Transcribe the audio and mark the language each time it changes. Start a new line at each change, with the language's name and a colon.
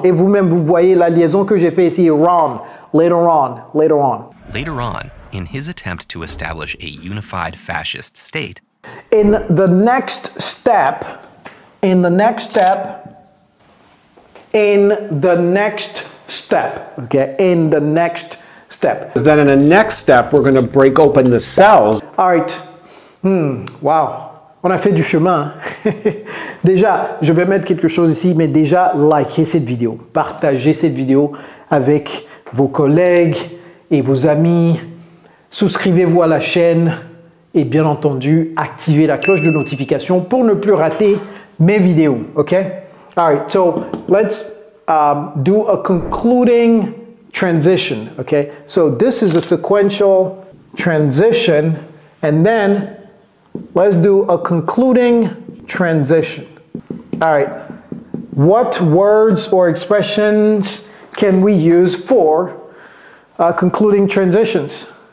French: Et vous-même, vous voyez la liaison que j'ai fait ici.
English: Wrong. Later on. Later on. Later on, in his attempt to establish a unified fascist state, in the next step, okay? In the next step. Then in the next step, we're going to break open the cells.
French: All right. Wow. On a fait du chemin. Déjà, je vais mettre quelque chose ici, mais déjà, likez cette vidéo. Partagez cette vidéo avec vos collègues et vos amis. Souscrivez-vous à la chaîne. Et bien entendu, activez la cloche de notification pour ne plus rater mes vidéos, ok?
English: All right, so let's do a concluding transition, okay? So this is a sequential transition, and then let's do a concluding transition. All right, what words or expressions can we use for concluding transitions?